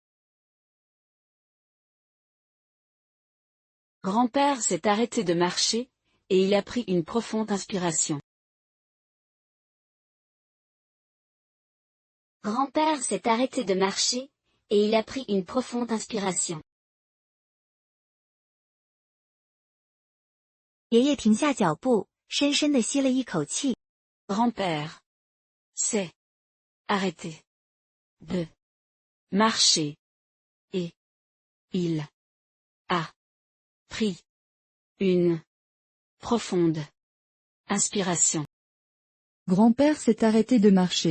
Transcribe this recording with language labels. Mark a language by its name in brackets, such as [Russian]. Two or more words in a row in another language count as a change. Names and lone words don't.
[French] Grand-père s'est arrêté de marcher, et il a pris une profonde inspiration. Grand-père s'est arrêté de marcher, et il a pris une profonde inspiration. [Chinese] 爷爷停下脚步，深深地吸了一口气。 [French] Grand-père s'est arrêté de marcher, et il a pris une profonde inspiration. Grand-père s'est arrêté de marcher.